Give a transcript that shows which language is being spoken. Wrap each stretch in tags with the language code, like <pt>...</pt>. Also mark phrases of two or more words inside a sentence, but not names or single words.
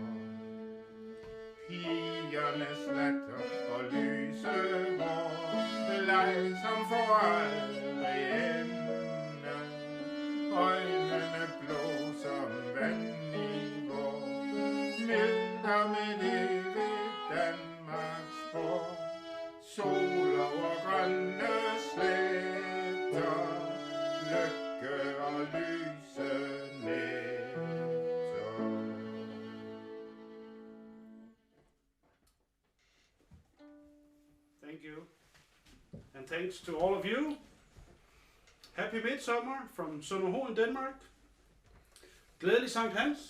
<da>Pigernes latter og lyse hår, leg som for aldrig ende, øjnene blå som vand i vår, milder med evigt Danmarks spor, sol over grønne sletter, lykke og lyse nætter.</da> <en>Thank you. And thanks to all of you. Happy Midsummer from Sønderho in Denmark.</en> <da>Glædelig Sankt Hans.</da>